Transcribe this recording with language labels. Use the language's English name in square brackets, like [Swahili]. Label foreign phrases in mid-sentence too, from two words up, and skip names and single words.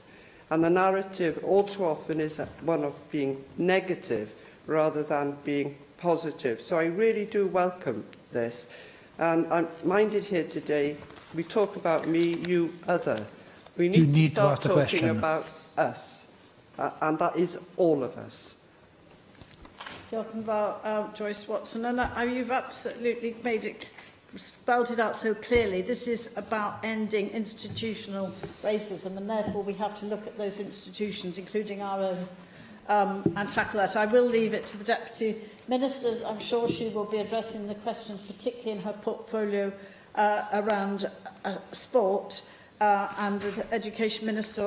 [English] And the narrative all too often is one of being negative rather than being positive. So I really do welcome this. And I'm minded here today, we talk about me, you, other. We need to start talking about us. And that is all of us. [Welsh] Diolch yn fawr, Joyce Watson. [English] And you've absolutely spelled it out so clearly. This is about ending institutional racism, and therefore we have to look at those institutions, including our own, and tackle that. I will leave it to the Deputy Minister. I'm sure she will be addressing the questions, particularly in her portfolio around sport, and the Education Minister.